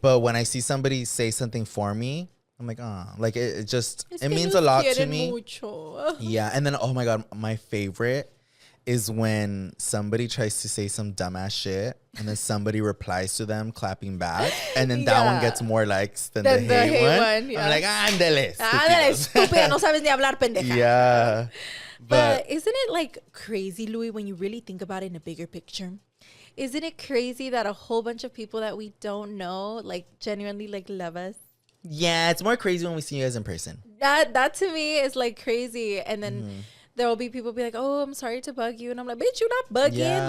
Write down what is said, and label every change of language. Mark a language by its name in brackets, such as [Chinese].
[English] But when I see somebody say something for me, I'm like, like it means a lot to me. [Spanish] Mucho. [English] Yeah. And then, oh my God, my favorite is when somebody tries to say some dumbass shit and then somebody replies to them clapping back, and then that one gets more likes than the hate one. I'm like, [Spanish] ándale, estúpida, no sabes ni hablar, pendeja. [English] Yeah. But isn't it like crazy, Louie, when you really think about it in a bigger picture? Isn't it crazy that a whole bunch of people that we don't know like genuinely like love us? Yeah, it's more crazy when we see you guys in person. That to me is like crazy. And then there will be people be like, oh, I'm sorry to bug you. And I'm like, bitch, you're not bugging. Yeah.